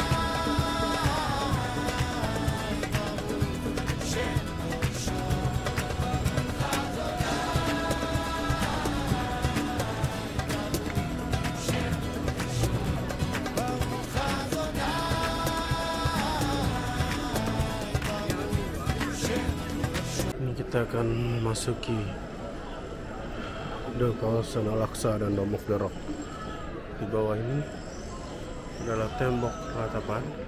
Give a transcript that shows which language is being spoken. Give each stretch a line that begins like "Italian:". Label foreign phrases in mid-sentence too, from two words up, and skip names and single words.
Hebrew: ברוך שם קודשו, ברוך אדוני, ברוך שם קודשו, ברוך אדוני, ברוך שם קודשו.
Indonesian: Ini kita akan memasuki di kawasan Al-Aqsa dan Dome of the Rock. Di bawah ini adalah tembok ratapan.